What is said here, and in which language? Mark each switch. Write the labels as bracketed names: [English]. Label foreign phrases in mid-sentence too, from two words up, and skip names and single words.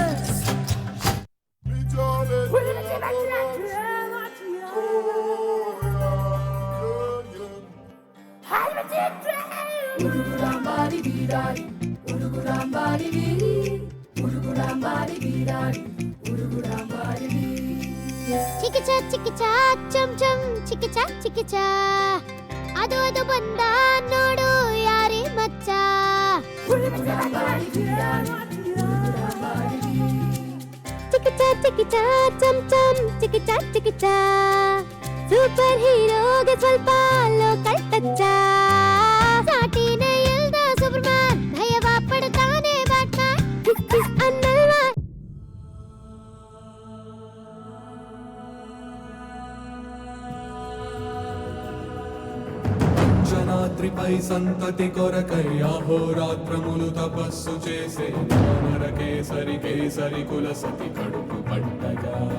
[Kannada] ఉరుగురాంబారి వీరాడి ఉరుగురాంబారి వీరి ఉరుగురాంబారి వీరాడి ఉరుగురాంబారి వీరి చికిచా చం చం చికిచా ಅದು ಬಂದ ನೋಡು ಯಾರೇ ಮಚ್ಚ ఉరుగురాంబారి వీరాడి ఉరుగురాంబారి వీరి ಚಿಕಿಚಾ ಚಂ ಚಿಕಿಚಾ ಸೂಪರ್ ಹೀರೋಗೆ ಸ್ವಲ್ಪ [English] local touch [Kannada] ಸಾಟಿನೇ ಇಲ್ದ ಸೂಪರ್ಮ್ಯಾನ್ ಭಯವ ಪಡ್ತಾನೆ ಬ್ಯಾಟ್ಮ್ಯಾನ್ ಕಿಸ್ ಅನ್ನಲ್ವಾ [Telugu] జనాద్రిపై సంతతి కొరకై అహోరాత్రములు తపస్సు చేసే వానర కేసరి కేసరి కుల సతి కడుపు పట్టగా